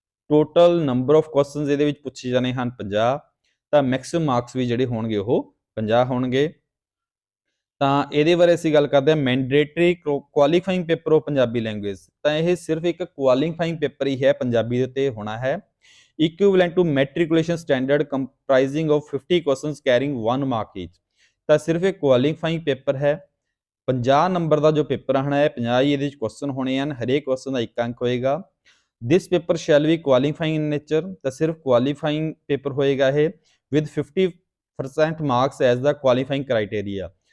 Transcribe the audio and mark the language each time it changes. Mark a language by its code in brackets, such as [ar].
[pa] Total number of questions ਇਹਦੇ ਵਿੱਚ ਪੁੱਛੇ ਜਾਣੇ ਹਨ 50। ਤਾਂ ਮੈਕਸਿਮਮ ਮਾਰਕਸ ਵੀ ਜਿਹੜੇ ਹੋਣਗੇ ਉਹ 50 ਹੋਣਗੇ। ਤਾਂ ਇਹਦੇ ਬਾਰੇ ਅਸੀਂ ਗੱਲ ਕਰਦੇ ਹਾਂ mandatory qualifying paper of Punjabi language. ਤਾਂ ਇਹ ਸਿਰਫ ਇੱਕ ਕੁਆਲੀਫਾਈਂਗ ਪੇਪਰ ਹੀ ਹੈ, ਪੰਜਾਬੀ ਦੇ ਉੱਤੇ ਹੋਣਾ ਹੈ। [en] equivalent to matriculation standard comprising of 50 questions carrying 1 mark each। [pa] ਤਾਂ ਸਿਰਫ ਇੱਕ ਕੁਆਲੀਫਾਈਂਗ ਪੇਪਰ ਹੈ, 50 ਨੰਬਰ ਦਾ ਜੋ ਪੇਪਰ ਆਣਾ ਹੈ, 50 ਹੀ ਇਹਦੇ ਵਿੱਚ ਕੁਐਸਚਨ ਹੋਣੇ ਹਨ, ਹਰੇਕ ਕੁਐਸਚਨ ਦਾ 1 ਅੰਕ ਹੋਏਗਾ। [en] This paper shall be qualifying in nature. [pa] ਤਾਂ ਸਿਰਫ ਕੁਆਲੀਫਾਈਂਗ ਪੇਪਰ ਹੋਏਗਾ ਇਹ [en] With 50% marks as the qualifying criteria.